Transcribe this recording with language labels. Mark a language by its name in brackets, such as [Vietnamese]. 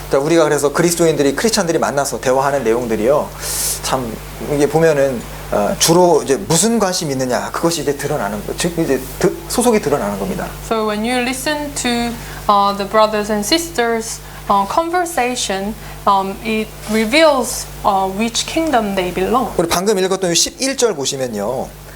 [Korean] 자, 우리가 그래서 그리스도인들이 크리스찬들이 만나서 대화하는 내용들이요, 참 이게 보면은 주로 이제 무슨 관심이 있느냐, 그것이 이제 드러나는 거, 즉 이제 소속이 드러나는 겁니다. [English] So when you listen to the brothers and sisters conversation, it reveals which kingdom they belong. [Korean] 우리 방금 읽었던 11절 보시면요,